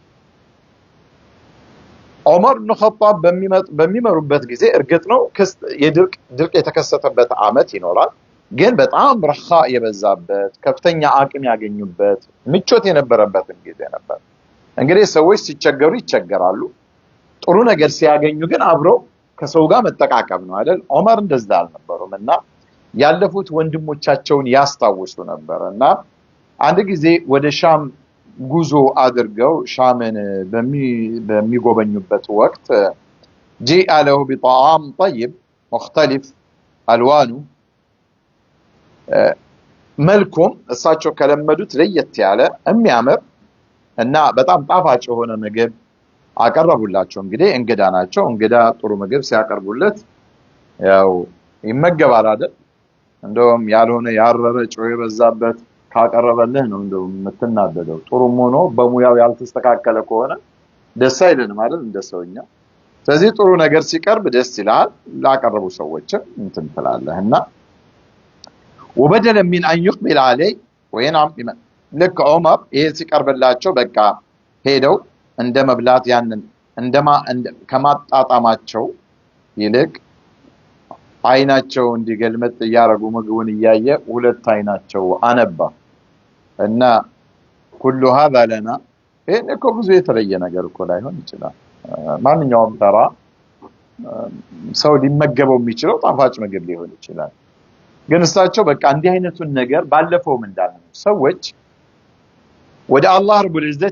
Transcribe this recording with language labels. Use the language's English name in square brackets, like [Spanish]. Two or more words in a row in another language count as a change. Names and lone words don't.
[Amharic] ዑመር ኢብኑ ኸጣብ በሚመሩበት ጊዜ እርግጥ ነው ድርቅ የተከሰተበት አመት ይኖራል። ግን በጣም ረኻ የበዛበት ከፍተኛ አቅም ያገኙበት ምቾት የነበረበት ጊዜ ነበር። እንግዲህ ሰዎች ሲቸገሩ ይቸገራሉ፣ ጥሩ ነገር ሲያገኙ ግን አብረው ከሰው ጋር መጠቃቀም ነው አይደል? ዑመር እንደዛ አልነበሩምና ያለፉት ወንድሞቻቸውን ያስታውሱ ነበርና አንድ ጊዜ ወደ ሻም ጉዞ አድርገው ሻምን በሚጎበኙበት ወቅት [Arabic] جاء له بطعام طيب مختلف الوانه [Amharic] መልኩም እሳቸው ከለመዱት ለየት ያለ የሚያምር እና በጣም ጣፋጭ የሆነ ምግብ አቀረቡላቸው። እንግዲህ እንግዳ ናቸው። እንግዳ ጥሩ ምግብ ሲያቀርቡለት ያው ይመገባል አይደል? እንደውም ያልሆነ ያረረ ጨው የበዛበት ካቀረበልህ ነው እንደው የምትናደደው። ጥሩም ሆኖ በሙያው ያልተስተካከለ ከሆነ ደስ አይልንም አይደል እንደሰውኛ። ስለዚህ ጥሩ ነገር ሲቀርብ ደስ ይላል። ላቀረቡ ሰዎች እንትን ትላለህና [Arabic] وبدل من أن يقبل عليه وينعم لك عمر [Amharic] ሲቀርብላቸው በቃ ሄደው እንደመብላት ያንን ከማጣጣማቸው ይልቅ አይናቸው እንዲገልመጥ ያረጉ ምግቡን እያየ ሁለት አይናቸው አነባ እና [Arabic] كل هذا لنا [Amharic] ይሄን እኮ ብዙ የተለየ ነገር እኮ ላይሆን ይችላል። ማንኛውም ተራ ሰው ሊመገበው የሚችለው ጣፋጭ ምግብ ሊሆን ይችላል። ግን እሳቸው በቃ እንዲህ አይነቱን ነገር ባለፈውም እንዳልነው ሰዎች ወደ አላህ [Arabic] رب العزة